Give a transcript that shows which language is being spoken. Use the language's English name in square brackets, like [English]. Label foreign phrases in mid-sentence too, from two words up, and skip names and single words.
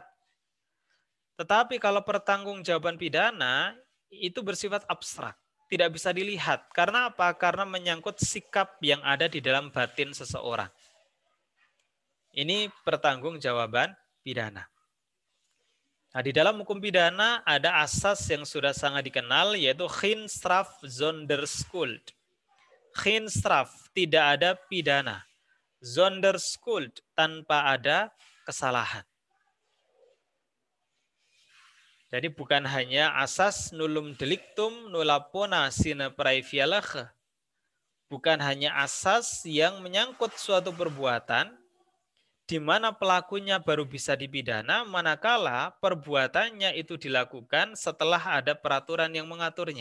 [Indonesian] Tetapi kalau pertanggungjawaban pidana itu bersifat abstrak, tidak bisa dilihat. Karena apa? Karena menyangkut sikap yang ada di dalam batin seseorang. Ini pertanggungjawaban pidana. Nah, di dalam hukum pidana ada asas yang sudah sangat dikenal yaitu [Dutch] Geen straf zonder schuld. Geen straf, [Indonesian] tidak ada pidana. [Dutch] Zonder schuld, [Indonesian] tanpa ada kesalahan. Jadi bukan hanya asas [Latin] nullum delictum nulla pona sine praevialege. [Indonesian] Bukan hanya asas yang menyangkut suatu perbuatan di mana pelakunya baru bisa dipidana manakala perbuatannya itu dilakukan setelah ada peraturan yang mengaturnya.